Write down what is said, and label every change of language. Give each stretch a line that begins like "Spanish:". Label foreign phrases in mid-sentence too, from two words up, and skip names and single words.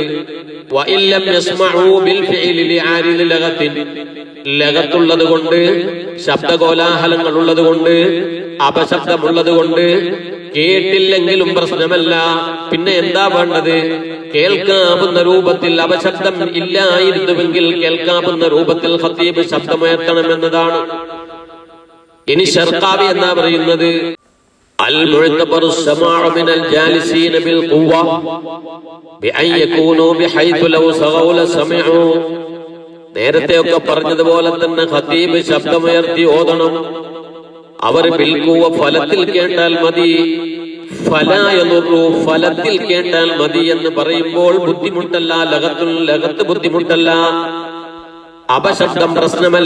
Arabic: وإن لم يسمعوا بالفعل لعارض لغط,
Malayalam: ലഗത്തുള്ളത് കൊണ്ട്, ശബ്ദകോലാഹലങ്ങൾ ഉള്ളത് കൊണ്ട്, അപശബ്ദമുള്ളത് കൊണ്ട് കേട്ടില്ലെങ്കിലും പ്രശ്നമല്ല. പിന്നെ എന്താ വേണ്ടത്? കേൾക്കാവുന്ന രൂപത്തിൽ, അപശബ്ദം ഇല്ലായിരുന്നുവെങ്കിൽ കേൾക്കാവുന്ന രൂപത്തിൽ ഖതീബ് ശബ്ദമുയർത്തണമെന്നതാണ്. ഇനി ശർഖാവി എന്താ പറയുന്നത്?
Arabic: المعتبر السماع من الجالسين بالقوة بأن يكونوا بحيث لو صغوا لسمعوا.
Malayalam: നേരത്തെയൊക്കെ പറഞ്ഞതുപോലെ തന്നെ ഖതീബ് ശബ്ദമുയർത്തി ഓതണം. അവർ ബിൽഖുവ, ഫലത്തിൽ കേട്ടാൽ മതി. ഫലായലുറു, ഫലത്തിൽ കേട്ടാൽ മതി എന്ന് പറയുമ്പോൾ ബുദ്ധിമുട്ടല്ല. ലഗത്ത് ബുദ്ധിമുട്ടല്ല. അപശബ്ദം പ്രശ്നമല്ല.